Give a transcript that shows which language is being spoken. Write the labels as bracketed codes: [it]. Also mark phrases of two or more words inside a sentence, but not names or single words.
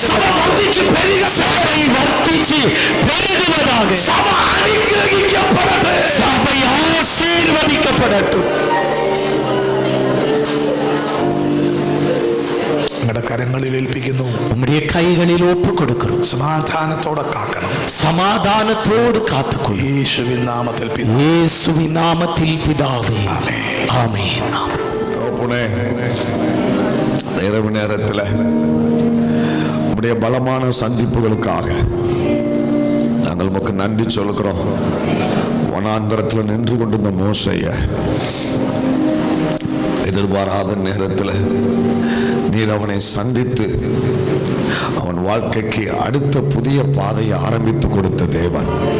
[ml] സഭ വർദ്ധിച്ച് പെരുകട്ടെ. [ta] சபை வர்த்திச்சு பெருகுவதாக. [ml] സഭ അനുഗ്രഹിക്കപ്പെടട്ടെ. [ta] சபை ஆசீர்வதிக்கப்படட்டும். [ml] നിങ്ങളുടെ കരങ്ങളിൽ ഏൽപ്പിക്കുന്നു. [ta] நம்முடைய கைகளில் ஒப்பு கொடுக்கிறோம். [ml] സമാധാനത്തോടെ കാക്കണം. [ta] சமாதானத்தோடு காத்துக்கொள்ளும். [ml] യേശുവിൻ നാമത്തിൽ പിതാവേ. [ta] இயேசுவின் நாமத்தில் பிதாவே. [ml] ആമേൻ. [ta] ஆமென். தகப்பனே, இந்த இரவு நேரத்தில் உடைய பலமான சந்திப்புகளுக்காக நாங்கள் உமக்கு நன்றி சொல்கிறோம். வனாந்தரத்தில் நின்று கொண்டிருந்த மோசேயை எதிர்பாராத நேரத்தில் நீர் அவனை சந்தித்து அவன் வாழ்க்கைக்கு அடுத்த புதிய பாதையை ஆரம்பித்து கொடுத்த தேவன்.